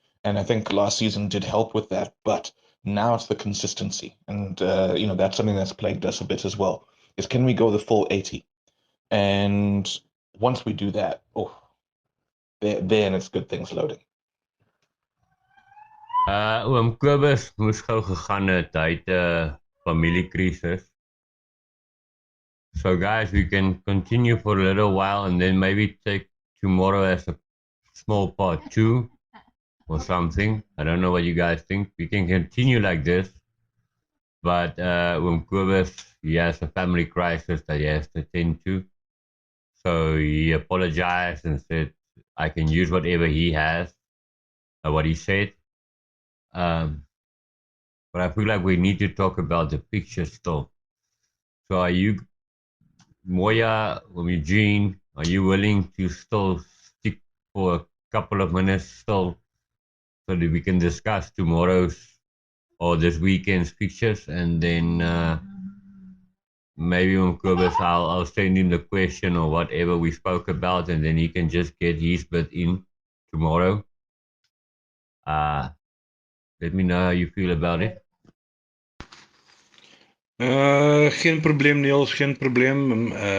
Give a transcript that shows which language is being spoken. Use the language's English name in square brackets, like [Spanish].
[English] And I think last season did help with that, but now it's the consistency. And, that's something that's plagued us a bit as well, is can we go the full 80? And once we do that, then it's good things loading. [Afrikaans] Oom Kobus moes gou gegaan het, hy het 'n familiekrisis. [English] So guys, we can continue for a little while and then maybe take tomorrow as a small part 2 or something. I don't know what you guys think. We can continue like this, but Oom Kobus, he has a family crisis that he has to attend to. So he apologized and said, I can use whatever he has, what he said. But I feel like we need to talk about the picture still. So are you, Moya or Eugene, are you willing to still stick for a couple of minutes still so that we can discuss tomorrow's or this weekend's pictures? And then maybe on Kobus, I'll send him the question or whatever we spoke about, and then he can just get his bit in tomorrow. Let me know how you feel about it. [Afrikaans] Geen probleem Niels, geen probleem.